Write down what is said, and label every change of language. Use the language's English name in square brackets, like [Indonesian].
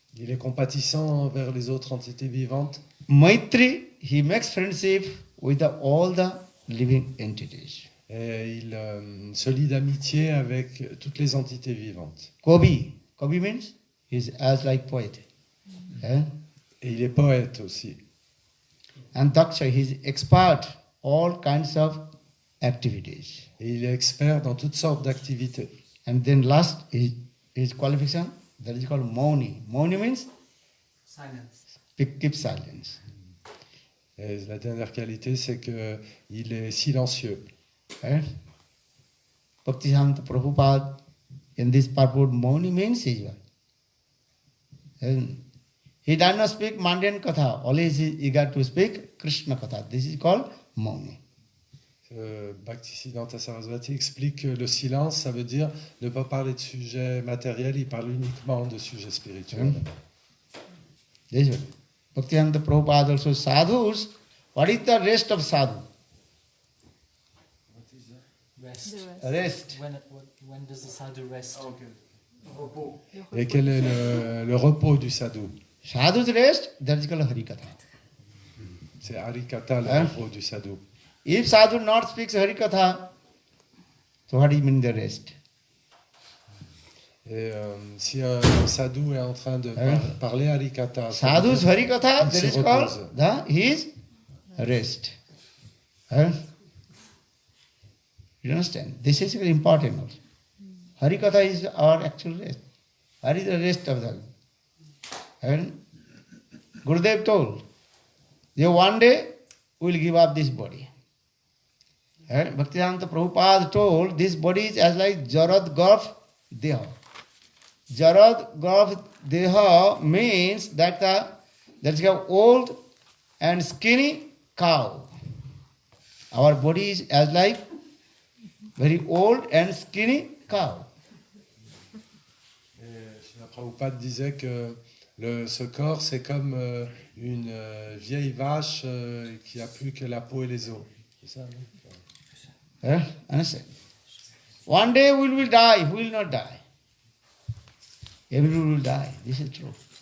[French] Il est compatissant envers les autres entités vivantes. [English] Maitri, he makes friendship with all the living entities. [French] Et il se lie d'amitié avec toutes les entités vivantes. [English] Kobi means he is as like poet. Eh? [French] Et il est poète aussi. [English] And Daksha, he is expert all kinds of activities. [French] Et il est expert dans toutes sortes d'activités. [English] And then last is his qualification, that is called Mauni. Mauni means Silence. keep silence. [French] Et la dernière qualité, c'est qu'il est silencieux. [English] Right? Bhaktisanta Prabhupada, in this purport, Mauni means is what? And he does not speak mundane katha, always he is eager to speak Krishna katha. This is called Mauni. [French] Bhaktisiddhanta Sarasvati explique que le silence, ça veut dire ne pas parler de sujets matériels, il parle uniquement de sujets spirituels. [English] This is what. Bhaktisanta Prabhupada also sadhus. What is the rest of sadhu? Rest. Rest. When does the sadhu rest? [French] Et quel est le repos du sadhu? [English] Sadhu's rest, that is called Harikatha. [French] C'est Harikatha, le repos du sadhu. [English] If sadhu not speaks Harikatha, so what do you mean the rest? [French] Et si un sadhu est en train de parler Harikatha, [English] Sadhu's Harikatha, [French] il [English] that [French] se [English] is [French] repose. [English] called his rest. Huh? You understand? This is very important also. Harikatha is our actual rest. Hari is the rest of the. And Gurudev told, that one day we will give up this body. And Bhaktivedanta Prabhupada told, this body is as like Jarad Garf Deha. Jarad Garf Deha means that is an old and skinny cow. Our body is as like very old and skinny cow. [French] Srila Prabhupada disait que ce corps, c'est comme une vieille vache qui n'a plus que la peau et les os. C'est ça, non? [English] Understand? One day we will die, we will not die. Everyone will die. This is true.